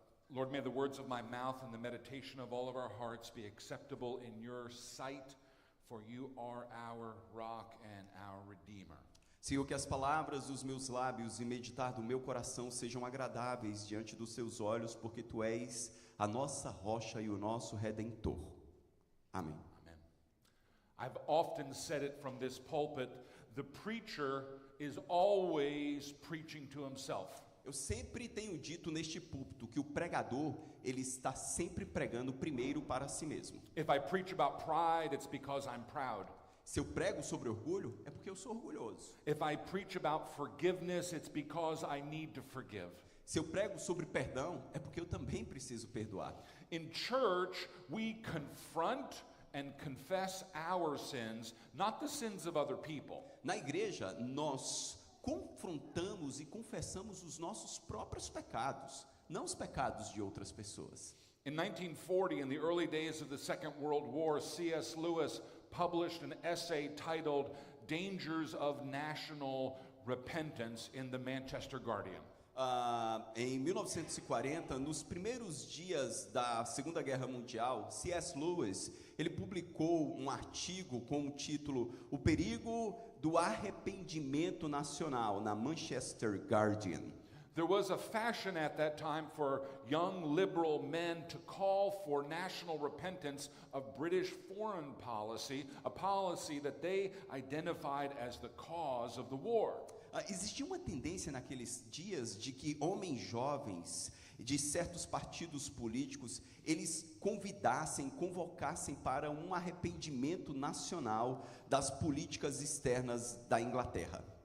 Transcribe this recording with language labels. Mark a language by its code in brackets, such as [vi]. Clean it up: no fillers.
[en] Lord, may the words of my mouth and the meditation of all of our hearts be acceptable in your sight, for you are our rock and our redeemer. [pt] Senhor, que as palavras dos meus lábios e meditar do meu coração sejam agradáveis diante dos seus olhos, porque tu és a nossa rocha e o nosso redentor. Amém. [en] Amen. I've often said it from this pulpit, the preacher is always preaching to himself. [pt] Eu sempre tenho dito neste púlpito que o pregador, ele está sempre pregando primeiro para si mesmo. [en] If I preach about pride, it's because I'm proud. [pt] Se eu prego sobre orgulho, é porque eu sou orgulhoso. [en] If I preach about forgiveness, it's because I need to forgive. [pt] Se eu prego sobre perdão, é porque eu também preciso perdoar. [en] In church, we confront and confess our sins, not the sins of other people. [pt] Na igreja, nós confrontamos e confessamos os nossos próprios pecados, não os pecados de outras pessoas. [en] In 1940, in the early days of the Second World War, C.S. Lewis published an essay titled Dangers of National Repentance in the Manchester Guardian. [pt] Em 1940, nos primeiros dias da Segunda Guerra Mundial, C.S. Lewis, ele publicou um artigo com o título O Perigo do Arrependimento Nacional, na Manchester Guardian. [en] There was a fashion at that time for young liberal men to call for national repentance of British foreign policy, a policy that they identified as the cause of the war. [pt] Existia uma tendência naqueles dias de que homens jovens de certos partidos políticos, eles convocassem para um arrependimento nacional das políticas externas da Inglaterra.